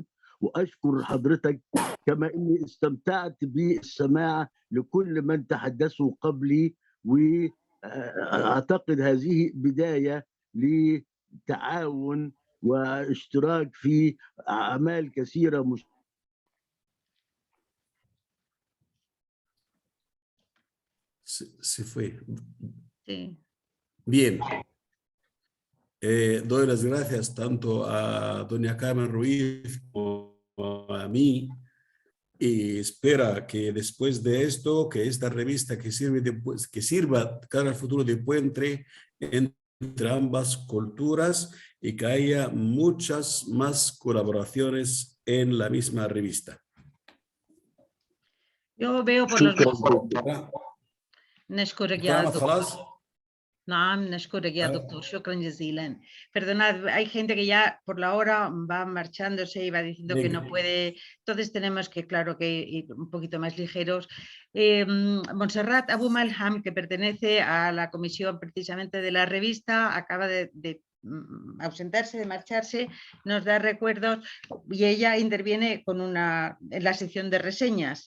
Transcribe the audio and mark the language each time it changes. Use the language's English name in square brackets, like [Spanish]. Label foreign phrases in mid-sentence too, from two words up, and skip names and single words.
[Arabic] وأشكر حضرتك، كما أني استمتعت بالسماع لكل من تحدثوا قبلي، وأعتقد هذه بداية لتعاون واشتراك في أعمال كثيرة [Spanish] Se fue. Sí. Bien. Doy las gracias tanto a doña Carmen Ruiz como a mí, y espera que después de esto, que esta revista que sirva cara al futuro de puente entre ambas culturas y que haya muchas más colaboraciones en la misma revista. Yo veo por los [Arabic] نشكرك يا دكتور. نعم نشكرك يا دكتور. شكرا جزيلا. [Spanish] Perdonad, hay gente que ya por la hora va marchándose y va diciendo que no puede. Entonces tenemos que, claro, que ir un poquito más ligeros. Montserrat Abu Malham, que pertenece a la comisión precisamente de la revista, acaba de ausentarse, de marcharse, nos da recuerdos y ella interviene con en la sección de reseñas.